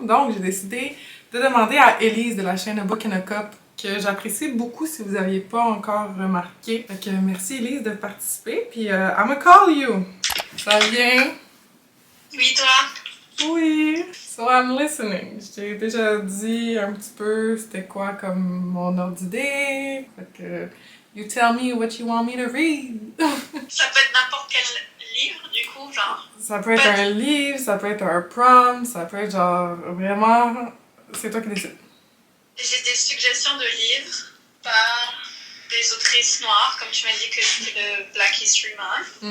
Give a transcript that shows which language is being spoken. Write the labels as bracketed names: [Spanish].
[French] Donc, j'ai décidé de demander à Elise de la chaîne A Book and a Cup, que j'apprécie beaucoup si vous n'aviez pas encore remarqué. Fait que merci Elise de participer. [English] Puis, I'ma call you. [French] Ça vient? Oui, toi? [English] Oui. So, I'm listening. [French] Je t'ai déjà dit un petit peu c'était quoi comme mon ordre d'idée. Fait que, [English] you tell me what you want me to read. [French] Ça peut être n'importe quel livre, du coup, genre. Ça peut être un livre, ça peut être un prompt, ça peut être genre vraiment... C'est toi qui décides. J'ai des suggestions de livres par des autrices noires, comme tu m'as dit que c'était le Black History Month.